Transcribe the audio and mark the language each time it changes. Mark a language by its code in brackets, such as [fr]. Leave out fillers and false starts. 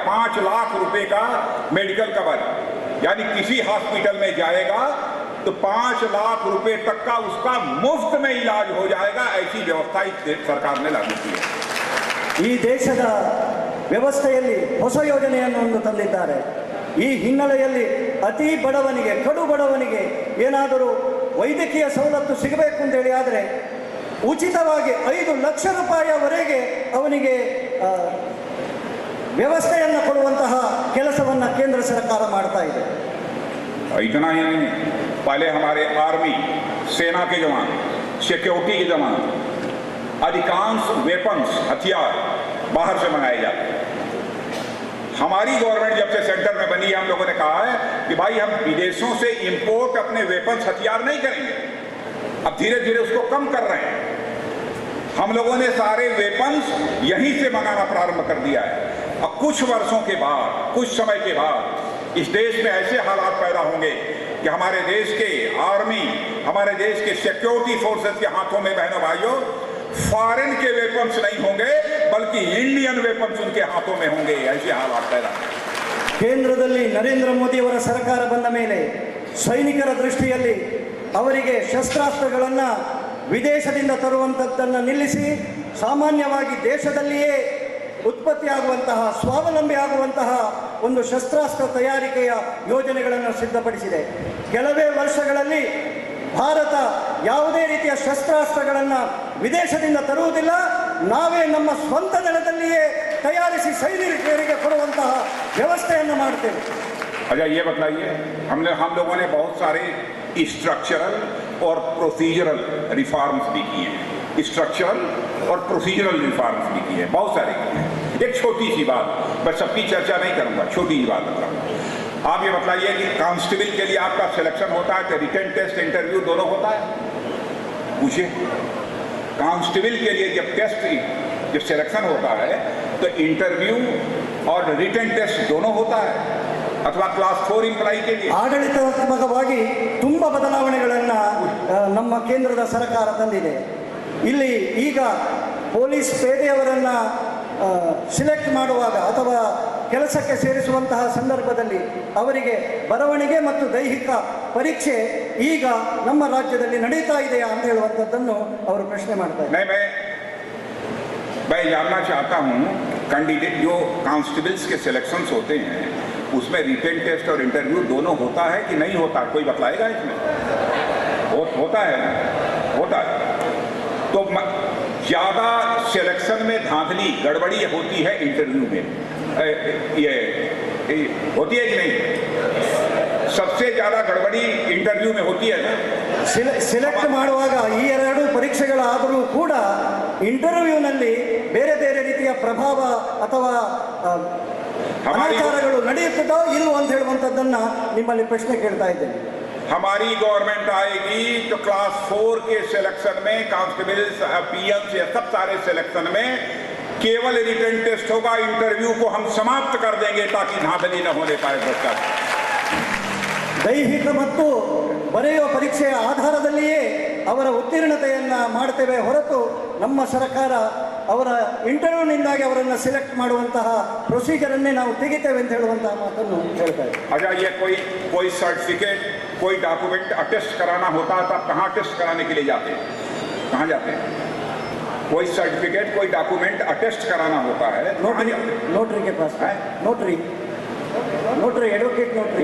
[hi] 5 लाख रुपए का medical cover, यानी किसी हॉस्पिटल में जाएगा तो 5 लाख रुपए तक का उसका मुफ्त में इलाज हो जाएगा। ऐसी व्यवस्था इस सरकार ने लागू की है। [kn] ಈ ದೇಶದ ವ್ಯವಸ್ಥೆಯಲ್ಲಿ ಹೊಸ ಯೋಜನೆಯನ್ನು ಒಂದು ತಂದಿದ್ದಾರೆ. ಈ ಹಿನ್ನೆಲೆಯಲ್ಲಿ ಅತಿ ಬಡವನಿಗೆ, ಕಡು ಬಡವನಿಗೆ ಏನಾದರೂ ವೈದ್ಯಕೀಯ ಸವಲತ್ತು ಸಿಗಬೇಕು ಅಂತೇಳಿ ಆದರೆ ಉಚಿತವಾಗಿ 5 ಲಕ್ಷ ರೂಪಾಯಿಯವರೆಗೆ ಅವನಿಗೆ ವ್ಯವಸ್ಥೆಯನ್ನು ಕೊಡುವಂತಹ ಕೆಲಸವನ್ನು ಕೇಂದ್ರ ಸರ್ಕಾರ ಮಾಡ್ತಾ ಇದೆ. [hi] इतना ही नहीं, पहले हमारे आर्मी, सेना के जवान, सिक्योरिटी के जवान अधिकांश वेपन्स, हथियार बाहर से मंगाए जाते हैं। हमारी गवर्नमेंट जब से सेंटर में बनी है, हम लोगों ने कहा है कि भाई हम विदेशों से इंपोर्ट अपने वेपन्स, हथियार नहीं करेंगे। अब धीरे धीरे उसको कम कर रहे हैं। हम लोगों ने सारे वेपन्स यहीं से मंगाना प्रारंभ कर दिया है। अब कुछ वर्षों के बाद, कुछ समय के बाद इस देश में ऐसे हालात पैदा होंगे कि हमारे देश के आर्मी, हमारे देश के सिक्योरिटी फोर्सेस के हाथों में, बहनों भाइयों, फॉरेन के वेपन्स नहीं होंगे बल्कि इंडियन वेपन्स उनके हाथों में होंगे। ऐसे हालात पैदा [kn] ಕೇಂದ್ರದಲ್ಲಿ ನರೇಂದ್ರ ಮೋದಿಯವರ ಸರ್ಕಾರ ಬಂದ ಮೇಲೆ ಸೈನಿಕರ ದೃಷ್ಟಿಯಲ್ಲಿ ಅವರಿಗೆ ಶಸ್ತ್ರಾಸ್ತ್ರಗಳನ್ನು ವಿದೇಶದಿಂದ ತರುವಂಥದ್ದನ್ನು ನಿಲ್ಲಿಸಿ ಸಾಮಾನ್ಯವಾಗಿ ದೇಶದಲ್ಲಿಯೇ ಉತ್ಪತ್ತಿಯಾಗುವಂತಹ, ಸ್ವಾವಲಂಬಿ ಆಗುವಂತಹ ಒಂದು ಶಸ್ತ್ರಾಸ್ತ್ರ ತಯಾರಿಕೆಯ ಯೋಜನೆಗಳನ್ನು ಸಿದ್ಧಪಡಿಸಿದೆ. ಕೆಲವೇ ವರ್ಷಗಳಲ್ಲಿ ಭಾರತ ಯಾವುದೇ ರೀತಿಯ ಶಸ್ತ್ರಾಸ್ತ್ರಗಳನ್ನು ವಿದೇಶದಿಂದ ತರುವುದಿಲ್ಲ, ನಾವೇ ನಮ್ಮ ಸ್ವಂತ ನೆಲದಲ್ಲಿಯೇ ತಯಾರಿಸಿ ಸೈನಿಕರಿಗೆ ಕೊಡುವಂತಹ ವ್ಯವಸ್ಥೆಯನ್ನು ಮಾಡ್ತೇವೆ. [hi] अच्छा ये बताइए, हम लोगों ने बहुत सारे स्ट्रक्चरल और प्रोसीजरल रिफॉर्म्स भी किए हैं, स्ट्रक्चरल और प्रोसीजरल रिफॉर्म्स भी किए हैं, बहुत सारे किए हैं। एक छोटी सी बात, मैं सबकी चर्चा नहीं करूंगा, छोटी ही बात बताऊंगा। आप ये बतलाइए कि कांस्टेबल के लिए आपका सिलेक्शन होता है कि रिटन टेस्ट इंटरव्यू दोनों होता है? पूछिए, कांस्टेबल के लिए जब सिलेक्शन होता है तो इंटरव्यू और रिटन टेस्ट दोनों होता है, अथवा क्लास 4 ಎಂಪ್ಲಾಯಿ के लिए? [kn] ಆಡಳಿತಾತ್ಮಕವಾಗಿ ತುಂಬ ಬದಲಾವಣೆಗಳನ್ನ ನಮ್ಮ ಕೇಂದ್ರದ ಸರ್ಕಾರ ತಂದಿದೆ. ಇಲ್ಲಿ ಈಗ ಪೊಲೀಸ್ ಪೇದೆಯವರನ್ನ ಸಿಲೆಕ್ಟ್ ಮಾಡುವಾಗ ಅಥವಾ ಕೆಲಸಕ್ಕೆ ಸೇರಿಸುವಂತಹ ಸಂದರ್ಭದಲ್ಲಿ ಅವರಿಗೆ ಬರವಣಿಗೆ ಮತ್ತು ದೈಹಿಕ ಪರೀಕ್ಷೆ ಈಗ ನಮ್ಮ ರಾಜ್ಯದಲ್ಲಿ ನಡೀತಾ ಇದೆಯಾ ಅಂತ ಹೇಳುವಂಥದ್ದನ್ನು ಅವರು ಪ್ರಶ್ನೆ ಮಾಡ್ತಾರೆ. [hi] मैं जानना चाहता हूँ, कैंडिडेट जो कांस्टेबल्स के सिलेक्शंस होते हैं उसमें रिटन टेस्ट और इंटरव्यू दोनों होता है कि नहीं होता? कोई बतलाएगा इसमें? होता है ना? होता है। तो ज़्यादा सिलेक्शन में धांधली गड़बड़ी होती है इंटरव्यू में, ये होती है कि नहीं? सबसे ज़्यादा गड़बड़ी इंटरव्यू में होती है ना? [kn] ಸಿಲೆಕ್ಟ್ ಮಾಡುವಾಗ ಈ ಎರಡು ಪರೀಕ್ಷೆಗಳಾದರೂ ಕೂಡ ಇಂಟರ್ವ್ಯೂನಲ್ಲಿ ಬೇರೆ ಬೇರೆ ರೀತಿಯ ಪ್ರಭಾವ ಅಥವಾ ಅನಾಚಾರಗಳು ನಡೆಯುತ್ತದೋ ಇಲ್ವೋ ಅಂತ ಹೇಳುವಂಥದ್ದನ್ನು ನಿಮ್ಮಲ್ಲಿ ಪ್ರಶ್ನೆ ಕೇಳ್ತಾ ಇದ್ದೇನೆ. [hi] हमारी गवर्नमेंट आएगी तो क्लास 4 के सिलेक्शन में, कांस्टेबल्स, पीएम्स, ये सब सारे सिलेक्शन में केवल रिटन टेस्ट होगा, इंटरव्यू को हम समाप्त कर देंगे ताकि धांधली न होने पाए भ्रष्टाचार. [kn] ದೈಹಿಕ ಮತ್ತು ಬರೆಯುವ ಪರೀಕ್ಷೆಯ ಆಧಾರದಲ್ಲಿಯೇ ಅವರ ಉತ್ತೀರ್ಣತೆಯನ್ನು ಮಾಡ್ತೇವೆ ಹೊರತು ನಮ್ಮ ಸರ್ಕಾರ ಅವರ ಇಂಟರ್ವ್ಯೂನಿಂದಾಗಿ ಅವರನ್ನು ಸಿಲೆಕ್ಟ್ ಮಾಡುವಂತಹ ಪ್ರೊಸೀಜರನ್ನೇ ನಾವು ತೆಗಿತೇವೆ ಅಂತ ಹೇಳುವಂತಹ ಮಾತನ್ನು ಹೇಳ್ತಾರೆ. [hi] अच्छा, ये कोई सर्टिफिकेट, कोई डॉक्यूमेंट अटेस्ट कराना होता है तब कहाँ टेस्ट कराने के लिए जाते हैं? कहाँ जाते हैं? कोई सर्टिफिकेट, कोई डॉक्यूमेंट अटेस्ट कराना होता है, नोटरी के पास है, नोटरी, एडवोकेट नोटरी.